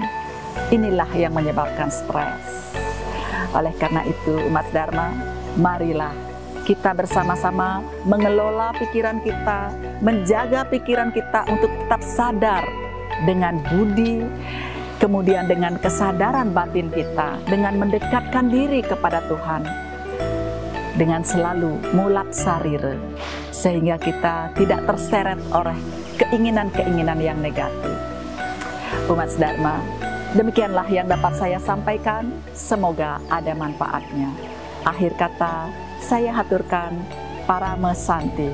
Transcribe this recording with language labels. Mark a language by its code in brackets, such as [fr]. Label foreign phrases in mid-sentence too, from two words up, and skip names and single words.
[id] Inilah yang menyebabkan stres. Oleh karena itu, umat Dharma, marilah kita bersama-sama mengelola pikiran kita, menjaga pikiran kita untuk tetap sadar dengan budi, kemudian dengan kesadaran batin kita, dengan mendekatkan diri kepada Tuhan, dengan selalu [ban] mulat sarire, [id] sehingga kita tidak terseret oleh keinginan-keinginan yang negatif. Umat Dharma, demikianlah yang dapat saya sampaikan, semoga ada manfaatnya. Akhir kata, saya haturkan [sa] Parama Santi.